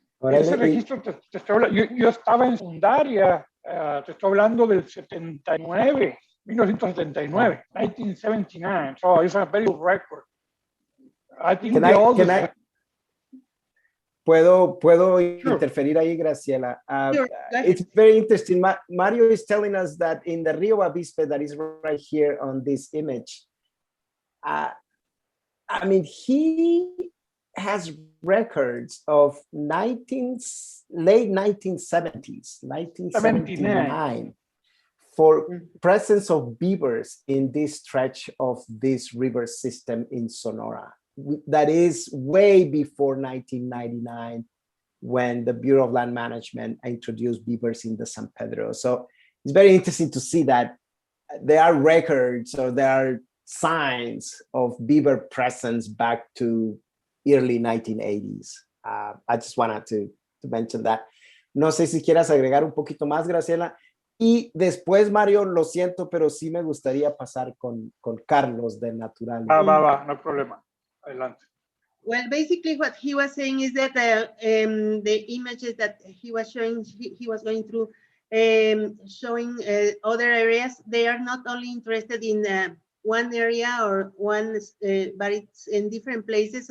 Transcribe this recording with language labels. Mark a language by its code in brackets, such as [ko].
[es] Ese registro, te estoy hablando, yo estaba en secundaria, te estoy hablando del 79, 1979, 1979, [en] so it's a very good record. I think [es] ¿Puedo interferir ahí, Graciela? [en] Sure. It's very interesting. Mario is telling us that in the Rio Bavispe that is right here on this image, I mean, he has records of late 1970s, 1979, for presence of beavers in this stretch of this river system in Sonora. That is way before 1999, when the Bureau of Land Management introduced beavers in the San Pedro. So it's very interesting to see that there are records, or there are signs of beaver presence back to early 1980s. I just wanted to mention that. [es] No sé si quieras agregar un poquito más, Graciela. Y después, Mario, lo siento, pero sí me gustaría pasar con Carlos de Natural. Va, no hay problema. Adelante. [en] Well, basically what he was saying is that the images that he was showing, he was going through, showing other areas. They are not only interested in one area or one, but it's in different places.